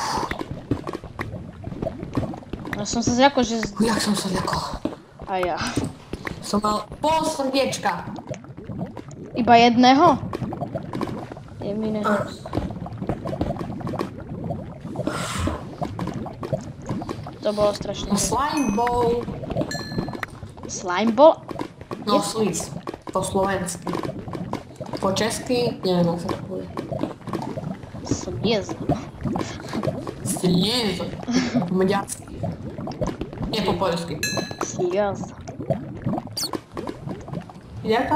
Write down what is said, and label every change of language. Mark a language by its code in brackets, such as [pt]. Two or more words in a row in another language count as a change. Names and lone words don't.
[sk] Ja som sa zľakol, že... Jak som sa zľakol. A ja. Som mal pol srdiečka. Iba jedného? Jemine. To bolo strašne. [en] Slime ball. Slime ball? [sk] No, sliz. Po slovensky. Po česky, neviem, ako sa to povie. Sliz. Sliz. Po maďarsky. Nie po poľsky. Sliz. Ide to?